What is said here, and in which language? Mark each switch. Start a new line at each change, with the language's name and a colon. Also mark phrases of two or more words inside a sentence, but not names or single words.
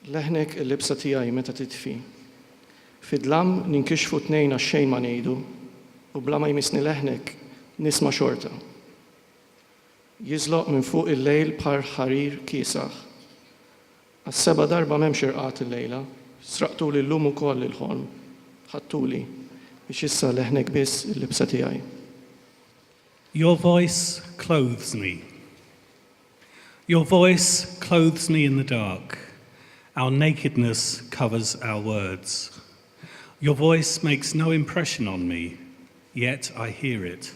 Maltese: leħnek il-libsa tiegħi meta titfi. Fid-dlam ninkixfu tnejn għax-xejn ma ngħidu u bla ma jmissni leħnek nisma' xorta. Jiżloq minn fuq il-lejl bħal ħarir kiesaħ. Għas-seba' darba m'hemmx irqat il-lejla, sraqtuli llum ukoll il-ħolm, ħattuli biex issa leħnek biss il-libsa tiegħi.
English: Your voice clothes me. Your voice clothes me in the dark. Our nakedness covers our words. Your voice makes no impression on me, yet I hear it.